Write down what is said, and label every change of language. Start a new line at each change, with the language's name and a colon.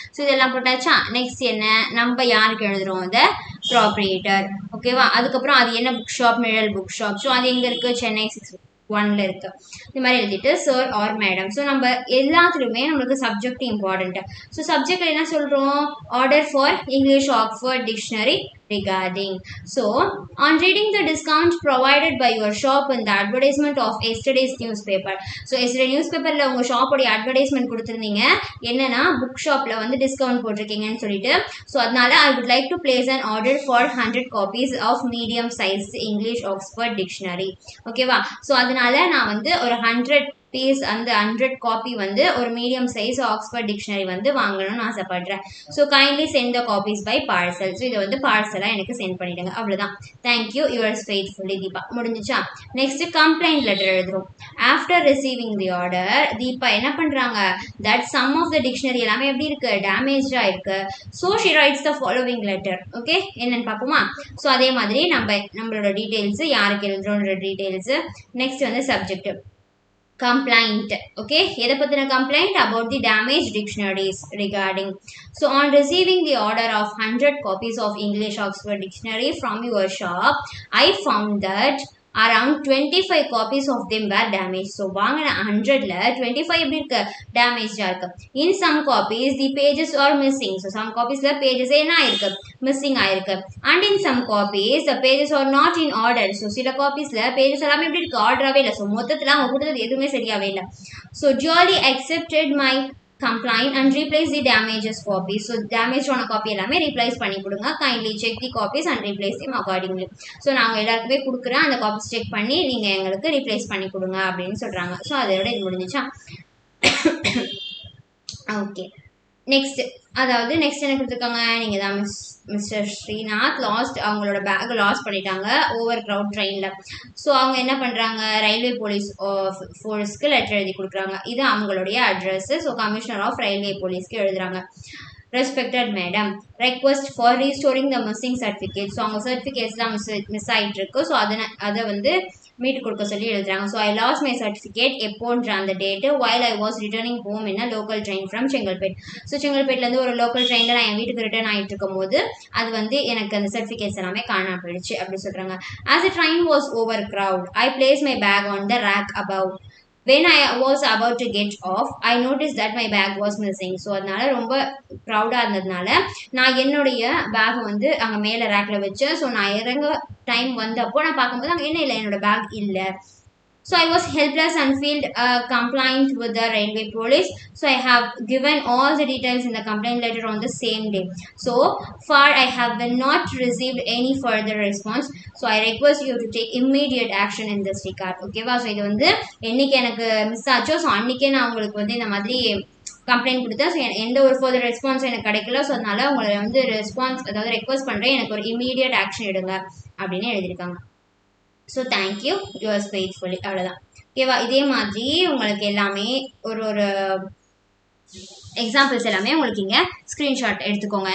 Tamil: So இதெல்லாம் போட்டாச்சா? Next என்ன, நம்ம யாருக்கு எழுதுறோம்? த ப்ராப்ரியேட்டர். ஓகேவா? அதுக்கப்புறம் அது என்ன புக் ஷாப்? நிழல் புக் ஷாப். ஸோ அது எங்க இருக்கு? சென்னை 6 இருக்கு. இந்த மாதிரி எழுதிட்டு சார் ஆர் மேடம். ஸோ நம்ம எல்லாத்துலயுமே நம்மளுக்கு சப்ஜெக்ட் இம்பார்ட்டன்ட். ஸோ சப்ஜெக்ட் என்ன சொல்றோம்?
English: Order for English Oxford dictionary regarding. So, on reading the discount provided by your shop in the advertisement of yesterday's newspaper.
Tamil: So, yesterday newspaperல உங்க ஷாப்போட advertisement கொடுத்துருந்தீங்க. என்னன்னா book ஷாப்ல வந்து டிஸ்கவுண்ட் போட்டிருக்கீங்கன்னு சொல்லிட்டு. ஸோ அதனால
English: I would like to place an order for 100 copies of medium size English Oxford Dictionary.
Tamil: ஓகேவா? So அதனால நான் வந்து ஒரு 100 பீஸ், அந்த 100 காப்பி வந்து ஒரு மீடியம் சைஸ் ஆக்ஸ்போர்ட் டிக்ஷனரி வந்து வாங்கணும்னு ஆசைப்படுறேன்.
English: So kindly send the copies by parcel.
Tamil: So இதை வந்து பார்சலாக எனக்கு சென்ட் பண்ணிடுங்க. அவ்வளோதான். Thank you, yours faithfully Deepa. முடிஞ்சிச்சா? நெக்ஸ்ட் கம்ப்ளைண்ட் லெட்டர் எழுதுறோம்.
English: after receiving the order,
Tamil: Deepa என்ன பண்றாங்க? That some of the dictionary எல்லாமே எப்படி இருக்கு? டேமேஜா இருக்கு.
English: So she writes the following letter.
Tamil: Okay, என்னன்னு பார்ப்போமா? ஸோ அதே மாதிரி நம்மளோட டீடைல்ஸ், யாருக்கு எழுதுறோன்ற டீடைல்ஸ், நெக்ஸ்ட் வந்து சப்ஜெக்ட் complaint. Okay, எதை பத்தின complaint?
English: About the damaged dictionaries regarding. So on receiving the order of 100 copies of English Oxford Dictionary from your shop, I found that around 25 copies of them were damaged.
Tamil: So வாங்கின 100ல 25 எப்படி இருக்கு? டேமேஜா இருக்கு.
English: In some copies the pages are missing.
Tamil: So some copiesல pages என்ன ஆயிருக்கு? Missing ஆயிருக்கு.
English: And in some copies the pages are not in order.
Tamil: So சில copiesல pages எல்லாமே எப்படி இருக்கு? ஆர்டராகவே இல்லை. ஸோ மொத்தத்தில் அவங்க கொடுத்தது எதுவுமே சரியாவே இல்லை.
English: So duly accepted my complaint and replace the damages copies.
Tamil: So damage ஆன காப்பி எல்லாமே replace பண்ணி கொடுங்க.
English: Kindly check the copies and replace them accordingly.
Tamil: So நான் எல்லாருக்குமே கொடுக்குறேன், அந்த காப்பீஸ் செக் பண்ணி நீங்க எங்களுக்கு ரீப்ளேஸ் பண்ணி கொடுங்க அப்படின்னு சொல்றாங்க. ஸோ அதோட இது முடிஞ்சிச்சா? ஓகே, நெக்ஸ்ட், அதாவது நெக்ஸ்ட் என்ன கொடுத்துருக்காங்க? நீங்க தான் மிஸ்டர் ஸ்ரீநாத் லாஸ்ட், அவங்களோட பேக் லாஸ் பண்ணிட்டாங்க ஓவர் க்ரௌட் ட்ரெயின்ல. ஸோ அவங்க என்ன பண்றாங்க? ரயில்வே போலீஸ் ஃபோர்ஸ்க்கு லெட்டர் எழுதி கொடுக்குறாங்க. இது அவங்களுடைய address. So commissioner of railway போலீஸ்க்கு எழுதுறாங்க.
English: Respected madam, request for restoring the missing certificate.
Tamil: So அவங்க சர்டிஃபிகேட்ஸ்லாம் மிஸ் ஆகிட்டு இருக்கு. ஸோ அதை வந்து மீட்டு கொடுக்க சொல்லி எழுதுறாங்க.
English: so I lost my certificate
Tamil: எப்போன்ற அந்த date
English: While I was returning home in a local train from Chengalpet.
Tamil: So செங்கல்பேட்லேருந்து ஒரு லோக்கல் ட்ரெயினில் நான் என் வீட்டுக்கு ரிட்டர்ன் ஆகிட்டு இருக்கும் போது அது வந்து எனக்கு அந்த சர்டிஃபிகேட்ஸ் எல்லாமே காணாம போயிடுச்சு அப்படி சொல்கிறாங்க.
English: As a train was over crowd I place my bag on the rack above. When I was about to get off, I noticed that my bag was missing.
Tamil: So அதனால ரொம்ப க்ரௌடாக இருந்ததுனால நான் என்னுடைய பேக் வந்து அங்கே மேலே ரேக்கில் வச்சேன். ஸோ நான் இறங்க டைம் வந்தப்போ நான் பார்க்கும்போது அங்கே என்ன இல்லை, என்னோட பேக் இல்லை.
English: So I was helpless and filed a complaint with the railway police. So I have given all the details in the complaint letter on the same day. So far I have not received any further response. So I request you to take immediate action in this regard.
Tamil: Okay வா? So இது வந்து என்னைக்கு எனக்கு miss ஆச்சோ so அன்னைக்கே நான் உங்களுக்கு வந்து இந்த மாதிரி கம்ப்ளைண்ட் கொடுத்தேன். ஸோ எந்த ஒரு ஃபர்தர் ரெஸ்பான்ஸ் எனக்கு கிடைக்கல. ஸோ அதனால உங்களை வந்து ரெஸ்பான்ஸ், அதாவது ரெக்வஸ்ட் பண்ணுறேன், எனக்கு ஒரு இமீடியட் ஆக்ஷன் எடுங்க அப்படின்னு எழுதியிருக்காங்க. So thank you, yours faithfully. அவ்வளோதான். ஓகேவா? இதே மாதிரி உங்களுக்கு எல்லாமே ஒரு எக்ஸாம்பிள்ஸ் எல்லாமே உங்களுக்கு இங்கே ஸ்க்ரீன்ஷாட் எடுத்துக்கோங்க.